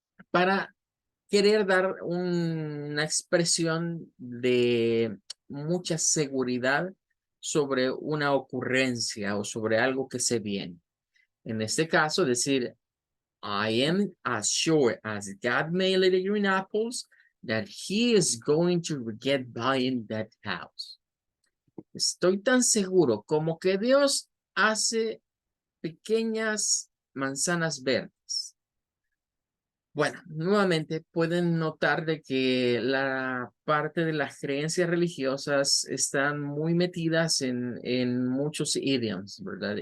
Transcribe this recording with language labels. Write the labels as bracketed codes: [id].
[es] Para querer dar una expresión de mucha seguridad sobre una ocurrencia o sobre algo que se viene. En este caso, decir, [en] I am as sure as God made little green apples that he is going to get buying that house. [es] Estoy tan seguro como que Dios hace pequeñas manzanas verdes. Bueno, nuevamente pueden notar de que la parte de las creencias religiosas están muy metidas en muchos idioms, ¿verdad?